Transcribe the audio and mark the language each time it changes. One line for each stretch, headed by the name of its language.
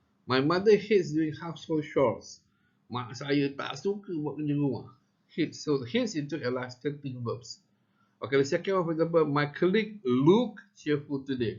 English: My mother hates doing household chores.
Malay: Mak saya tak suka buat kerja rumah. Hates.
English: So hates
Malay: itu adalah
English: stative verbs. Okay, the second one, for example, my colleague look cheerful today.